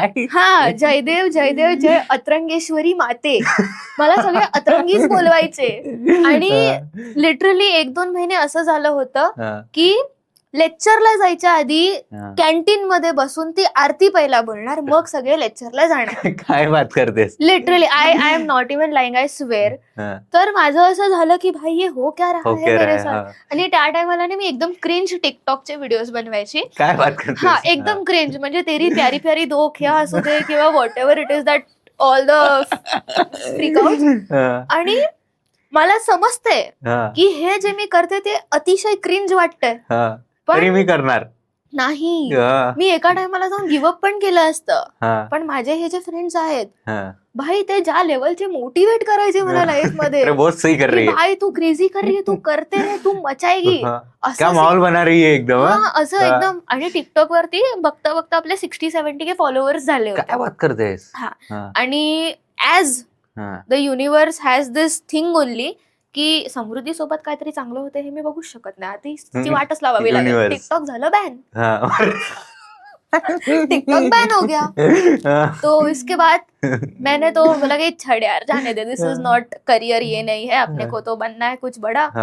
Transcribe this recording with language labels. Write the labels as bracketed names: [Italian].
[Marathi] हा, जयदेव जयदेव जय अतरंगेश्वरी माते. मला सगळे अतरंगीच बोलवायचे. आणि लिटरली 1-2 महिने असं झालं होतं की लेक्चरला जायच्या आधी कॅन्टीन मध्ये बसून ती आरती पहिला बोलणार, मग सगळे लेक्चरला जाणार. काय बात करतेस? [English] Literally, I am not even lying, I swear. [Marathi] तर माझं असं झालं की [Hindi] भाई ये हो क्या रहा है मेरे साथ. [Marathi] आणि त्या टायमाला मी एकदम क्रिंज टिकटॉकचे व्हिडिओज बनवायची. काय बात करतेस? हा, एकदम क्रिंज, म्हणजे तेरी प्यारी प्यारी दो ख्या असू दे किंवा [English] Whatever it is that all the freakout. [Marathi] आणि मला समजते की हे जे मी करते ते अतिशय क्रिंज वाटतंय, पण मी करणार नाही. मी एका टायमाला जाऊन गिव्हअप पण केलं असतं. पण माझे हे जे फ्रेंड्स आहेत भाई, ते ज्या लेवलचे मोटिवेट करायचे मला लाईफ मध्ये, भाई [Hindi] तू क्रेझी कर रही है, तू करते रे, तू मचाएगी, असं माहोल बना रही है एकदम. [Marathi] असं एकदम. आणि टिकटॉक वरती बघता बघता आपले 60-70K फॉलोअर्स झाले होते. काय बात करतेस? आणि [English] as the universe has this thing only [Marathi] की समृद्धी सोबत काहीतरी चांगलं होतं हे मी बघू शकत नाही, तिची वाटच लावावी लागेल. टिकटॉक झालं बॅन. [Hindi] टिकटॉक बैन हो गया. तो इसके बाद मैंने तो बोला कि छड़ यार, जाने दे, [English] this is not career, [Hindi] ये नहीं है, अपने को तो बनना है कुछ बड़ा.